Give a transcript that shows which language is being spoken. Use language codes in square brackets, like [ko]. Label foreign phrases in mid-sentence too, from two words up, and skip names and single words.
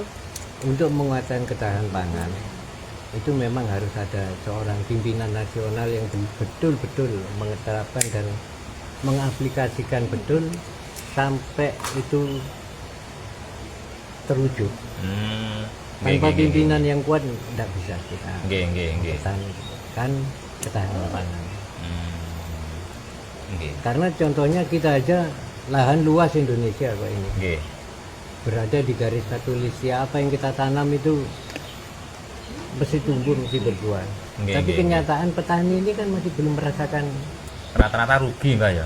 [id] untuk menguatkan ketahanan pangan itu memang harus ada seorang pimpinan nasional yang betul-betul menerapkan dan mengaplikasikan betul sampai itu terwujud. Tanpa pimpinan yang kuat tidak bisa kita [jv] Nggih. [id] pertahankan ketahanan pangan. [jv] Nggih. [id] Karena contohnya kita aja lahan luas Indonesia Pak ini. [jv] Nggih. [id] Berada di garis khatulistiah, apa yang kita tanam itu mesti tumbuh, mesti berbuah. [jv] Nggih, [id] Tapi [jv] nggih, [id] kenyataan petani ini kan masih belum merasakan, Rata-rata rugi Mbak ya.